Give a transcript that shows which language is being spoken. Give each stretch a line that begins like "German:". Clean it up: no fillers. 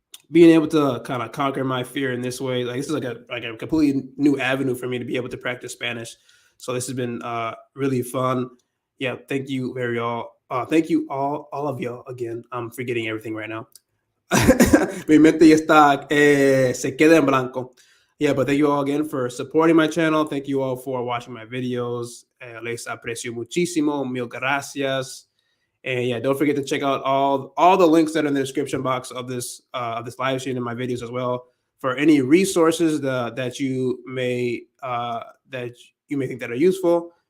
English: Being able to kind of conquer my fear in this way, like this is like a completely new avenue for me to be able to practice Spanish. So this has been really fun. Yeah, thank you thank you all of y'all again. I'm forgetting everything right now.
Spanish: Mi mente ya está, se queda en blanco.
English: Yeah, but thank you all again for supporting my channel. Thank you all for watching my videos.
Spanish: Les aprecio muchísimo. Mil gracias.
English: And yeah, don't forget to check out all the links that are in the description box of this live stream and my videos as well, for any resources that you may think that are useful.